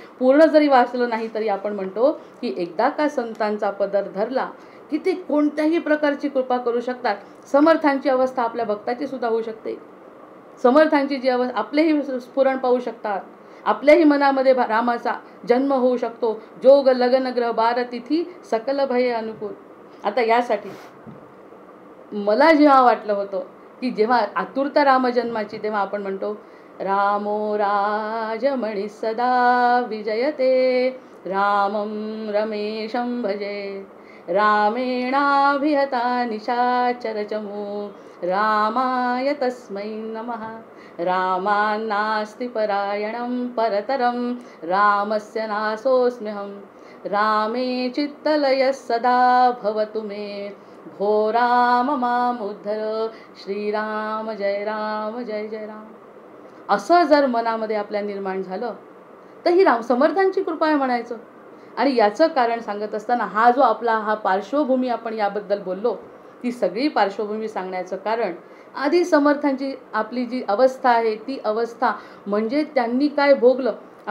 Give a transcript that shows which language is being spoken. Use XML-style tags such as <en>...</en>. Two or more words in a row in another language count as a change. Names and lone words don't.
<mr>पूर्ण जरी वाचलं नाही तरी आपण म्हणतो की एकदा का संतांचा पदर धरला की ते कोणत्याही प्रकारची कृपा करू शकतात. समर्थांची अवस्था आपल्या भक्ताची सुद्धा होऊ शकते. समर्थांची जी अवस्था, आपलेही स्फुरण पाहू शकतात. आपल्याही मनामध्ये रामाचा जन्म होऊ शकतो.</mr> <awa>जोग लगन ग्रह बार तिथी सकल भये अनुकूल.</awa> <mr>आता यासाठी मला जेव्हा वाटलं होतं की जेव्हा आतुरता रामजन्माची, तेव्हा आपण म्हणतो</mr> <sa>रामो राजमणी सदा विजयते, रामं रमेशं भजे, रामेणाभिहता निशाचरचमू, रामाय तस्मै नमः. रामान्नास्ति परायणं परतरं, रामस्य नासोऽस्म्यहं. रामे चित्तलयः सदा भवतु मे, भो राम मामुद्धर. श्रीराम जय राम जय जय राम.</sa> <mr>असं जर मनामध्ये आपल्या निर्माण झालं तर ही समर्थांची कृपा आहे म्हणायचं. आणि याचं कारण सांगत असताना हा जो आपला हा पार्श्वभूमी आपण याबद्दल बोललो, ती सगळी पार्श्वभूमी सांगण्याचं कारण आधी समर्थांची आपली जी अवस्था आहे ती अवस्था म्हणजे त्यांनी काय भोगलं.</mr>